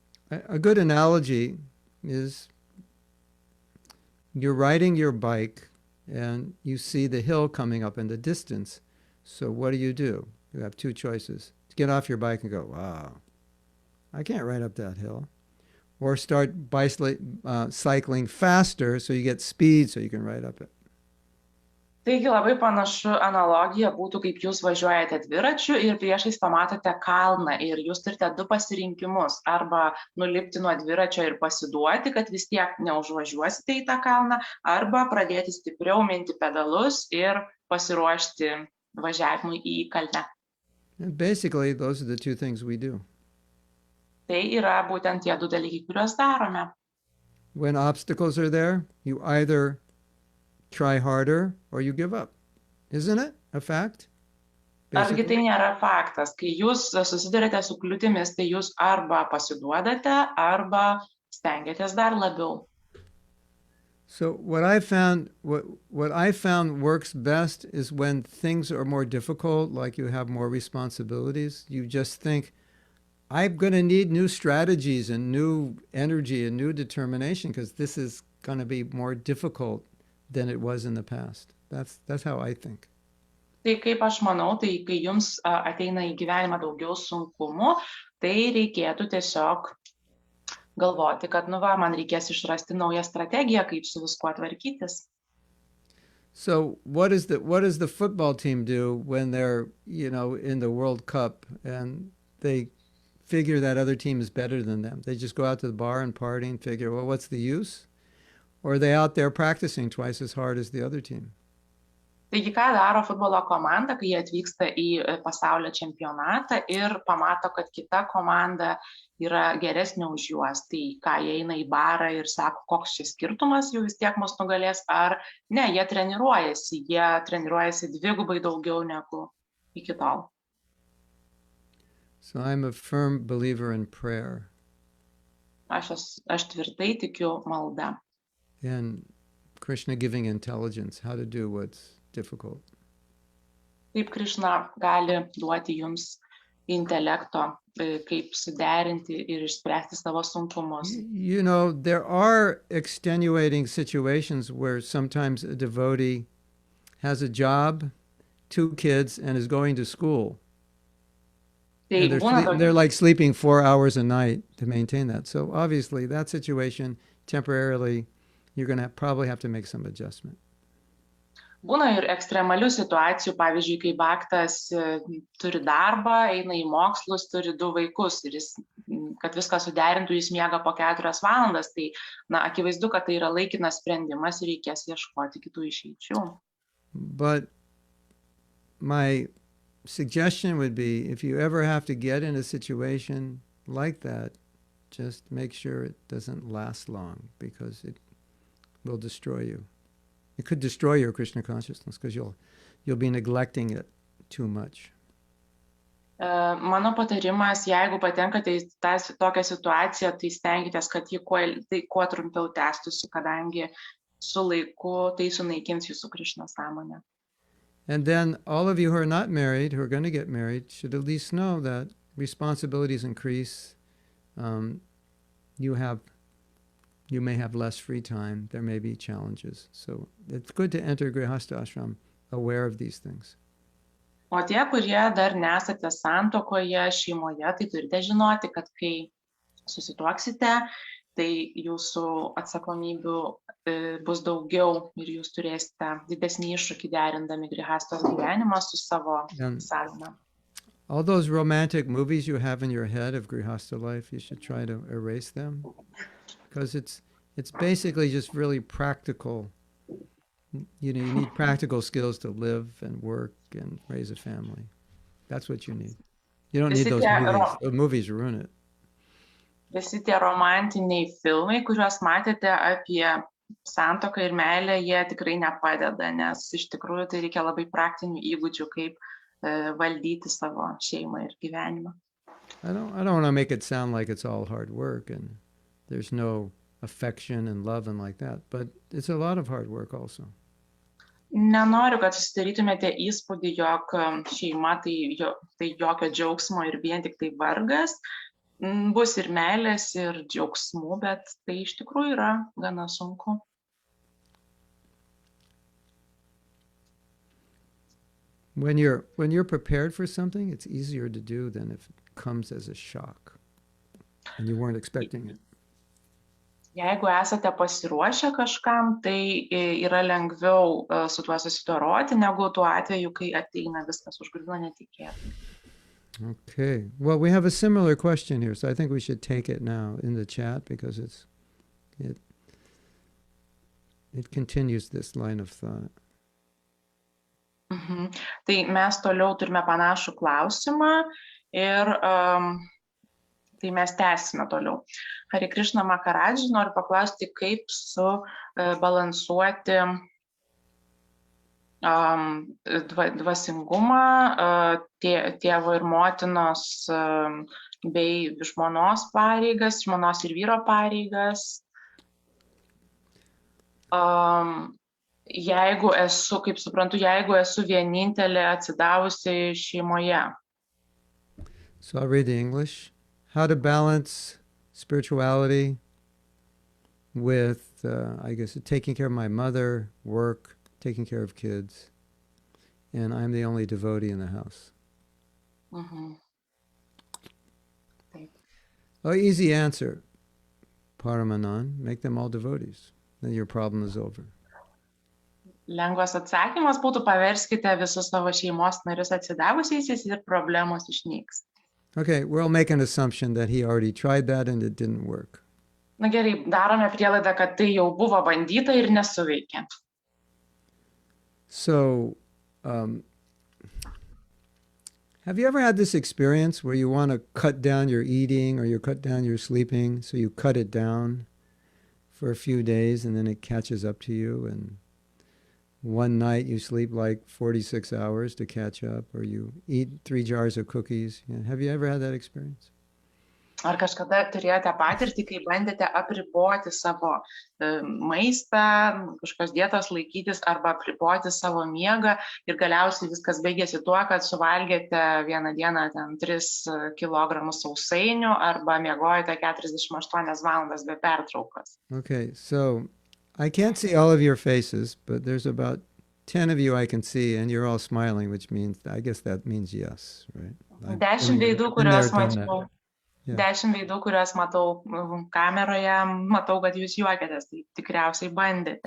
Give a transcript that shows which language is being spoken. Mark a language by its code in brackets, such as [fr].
[en] A good analogy is you're riding your bike and you see the hill coming up in the distance. So what do? You have two choices. Get off your bike and go, wow, I can't ride up that hill. Or start cycling faster so you get speed so you can ride up it. [lt] Taigi labai panašu analogija būtų, kaip jūs važiuojate dviračiu ir priešais pamatote kalną ir jūs turite du pasirinkimus. Arba nulipti nuo dviračio ir pasiduoti, kad vis tiek neužvažiuosite į tą kalną, arba pradėti stipriau minti pedalus ir pasiruošti važiavimui į kalnę. [en] And basically, those are the two things we do. [lt] Tai yra būtent tie du dalykai, kuriuos darome. [en] When obstacles are there, you either try harder or you give up. Isn't it a fact? [lt] Argi tai nėra faktas. Kai jūs susidurite su kliūtimis, tai jūs arba pasiduodate, arba stengiatės dar labiau. [en] So what I found works best is when things are more difficult, like you have more responsibilities, you just think, I'm going to need new strategies and new energy and new determination because this is going to be more difficult than it was in the past. That's how I think. [lt] Tai kaip aš manau, tai kai jums ateina į gyvenimą daugiau sunkumų, tai reikėtų tiesiog galvoti, kad man reikės išrasti naują strategiją, kaip su viskuo tvarkytis. [en] So what does the football team do when they're, in the World Cup and they figure that other team is better than them? They just go out to the bar and party and figure, well, what's the use? Or are they out there practicing twice as hard as the other team? [lt] Taigi, ką daro futbolo komanda, kai jie atvyksta į pasaulio čempionatą ir pamato, kad kita komanda yra geresnė už juos, tai ką jie eina į barą ir sako, koks šis skirtumas, jau vis tiek mus nugalės, ar ne, jie treniruojasi dvigubai daugiau negu iki tol. [en] So I'm a firm believer in prayer. [lt] Aš tvirtai tikiu malda. [en] And Krishna giving intelligence, how to do what's difficult. [lt] Kaip Krishna gali duoti jums intelekto, kaip suderinti ir išspręsti savo sunkumus. [en] There are extenuating situations where sometimes a devotee has a job, 2 kids, and is going to school. And they're like sleeping 4 hours a night to maintain that. So obviously that situation, temporarily, you're going to probably have to make some adjustment. [lt] Būna ir ekstremalių situacijų, pavyzdžiui, kai Bhaktas turi darbą, eina į mokslus, turi 2 vaikus ir kad viską suderintų, jis miega po 4 valandas, tai akivaizdu, kad tai yra laikinas sprendimas ir reikės ieškoti kitų išeičių. [en] But my suggestion would be, if you ever have to get in a situation like that, just make sure it doesn't last long because it will destroy you. It could destroy your Krishna consciousness because you'll be neglecting it too much. [lt] Mano patarimas, jeigu patenkate į tokią situaciją, tai stenkitės, kad ji kuo trumpiau tęstųsi, kadangi su laiku tai sunaikins jūsų Krishna sąmonę. [en] And then all of you who are not married, who are going to get married, should at least know that responsibilities increase. You may have less free time. There may be challenges. So it's good to enter Grihastha ashram aware of these things. [lt] O tie, kurie dar nesate santuokoje, šeimoje, tai turite žinoti, kad kai susituoksite, tai jūsų atsakomybių bus daugiau ir jūs turėsite didesnį iššūkį derindami Grihasthos gyvenimą su savo sadhana. [en] All those romantic movies you have in your head of Grihastha life, you should try to erase them. Because it's basically just really practical. You need practical skills to live and work and raise a family. That's what you need. You don't need those movies. Those movies ruin it. [lt] Visi tie romantiniai filmai, kuriuos matėte apie santuoką ir meilę, jie tikrai nepadeda, nes iš tikrųjų tai reikia labai praktinių įgūdžių, kaip valdyti savo šeimą ir gyvenimą. [en] I don't want to make it sound like it's all hard work and there's no affection and love and like that, but it's a lot of hard work also. [lt] Nenoriu, kad susidarytumėte įspūdį, jog šeima tai jokio džiaugsmo ir vien tik tai vargas. Bus ir meilės, ir džiaugsmų, bet tai iš tikrųjų yra gana sunku. [en] When you're prepared for something, it's easier to do than if it comes as a shock and you weren't expecting it. [lt] Jeigu esate pasiruošę kažkam, tai yra lengviau su tuo susidoroti, negu tuo atveju, kai ateina viskas užgriūna netikėtai. [en] Okay. Well, we have a similar question here, so I think we should take it now in the chat because it continues this line of thought. [lt] Tai mes toliau turime panašų klausimą ir tai mes tęsime toliau. Hare Krishna Maharaj, noriu paklausti, kaip balansuoti dvasingumą tėvo ir motinos bei žmonos pareigas, žmonos ir vyro pareigas. Jeigu esu, kaip suprantu, jeigu esu vienintelė atsidavusi šeimoje. [en] So I'll read the English. how to balance spirituality with, I guess, taking care of my mother, work, taking care of kids, and I'm the only devotee in the house. [lt] Mhm. Taip. [en] Oh, easy answer, Paramanan. Make them all devotees. Then your problem is over. [lt] Lengvas atsakymas būtų paverskite visus savo šeimos narius atsidavusiais ir problemos išnyks. [en] Okay, we'll make an assumption that he already tried that and it didn't work. [lt] Na gerai, darome prielaidą, kad tai jau buvo bandyta ir nesuveikė. [en] So, have you ever had this experience where you want to cut down your eating or you cut down your sleeping, so you cut it down for a few days and then it catches up to you, and one night you sleep like 46 hours to catch up, or you eat 3 jars of cookies? Yeah. Have you ever had that experience? [lt] Ar kažkada turėjote patirtį, kai bandėte apriboti savo maistą, kažkokios dietos laikytis arba apriboti savo miegą ir galiausiai viskas baigėsi tuo, kad suvalgėte vieną dieną 3 kg sausainių arba miegojate 48 valandas be pertraukos? [en] Okay, so I can't see all of your faces, but there's about 10 of you I can see, and you're all smiling, which means, I guess that means yes, right? [lt] 10 veidų, kuriuos mačiau. 10 veidų, kuriuos matau kameroje, matau, kad jūs juokėtės, tai tikriausiai bandėte.